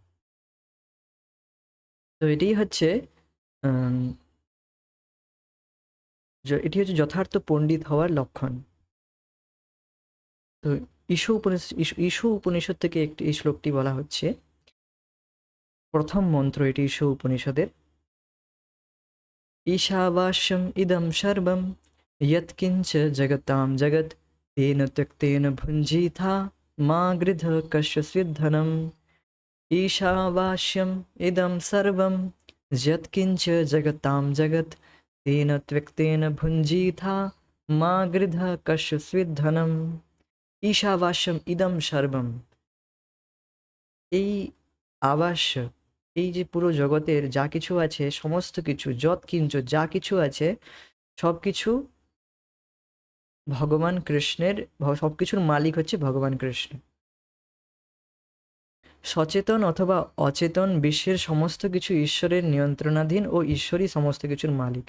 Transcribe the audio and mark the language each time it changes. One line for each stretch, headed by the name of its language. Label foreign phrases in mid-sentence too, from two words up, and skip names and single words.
Bangla: তো এটি হচ্ছে যথার্থ পণ্ডিত হওয়ার লক্ষণ। তো ঈশু উপনিষদ থেকে এই শ্লোকটি বলা হচ্ছে, প্রথম মন্ত্র এটি ঈশু উপনিষদের।
Sanskrit: ঈশাবাস্যম ইদম সর্বম यत्किंच जगतां जगत् तेन त्यक्तेन भुञ्जीथा मा गृध कश्चित् धनम्। ईशावास्यम् इदं सर्वं यत्किंच जगतां जगत् तेन त्यक्तेन भुञ्जीथा मा गृध कश्चित् धनम्। ঈশাবাস্যম ইদম সর্বম,
Bangla: এই আবাস্য, এই যে পুরো জগতের যা কিছু আছে, সমস্ত কিছু, যৎকিঞ্চ, যা কিছু আছে, সব কিছু ভগবান কৃষ্ণের, সব কিছুর মালিক হচ্ছে ভগবান কৃষ্ণ। সচেতন অথবা অচেতন বিশ্বের সমস্ত কিছু ঈশ্বরের নিয়ন্ত্রণাধীন ও ঈশ্বরই সমস্ত কিছুর মালিক।